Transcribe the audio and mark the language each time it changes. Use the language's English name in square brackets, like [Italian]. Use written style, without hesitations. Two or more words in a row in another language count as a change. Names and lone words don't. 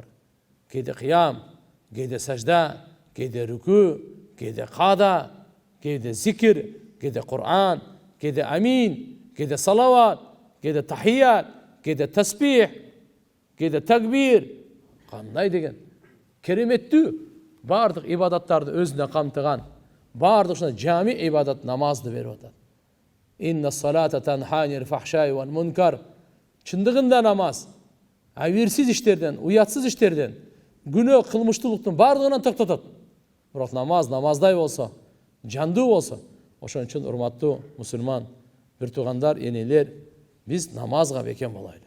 [Kyrgyz] Кээде кыям, кээде сажда, кээде рүкү, кээде каада, кээде зикир, кээде Кур'ан, кээде амин, кээде салават, кээде тахият, кээде таспих, кээде такбир. Кандай деген кереметтүү бардык ибадаттарды өзүнө камтыган, бардык ушундай жами ибадат намазды берип атат. [Arabic] إن الصلاة تنهى عن الفحشاء والمنكر. [Kyrgyz] Чындыгында намаз авирсиз иштерден, уятсыз иштерден, күнөө кылмыштуулуктун бардыгынан токтотот. Бирок намаз намаздай болсо, жандуу болсо, ошон үчүн урматтуу мусулман бир туугандар, энелер, биз намазга бекем болайлы.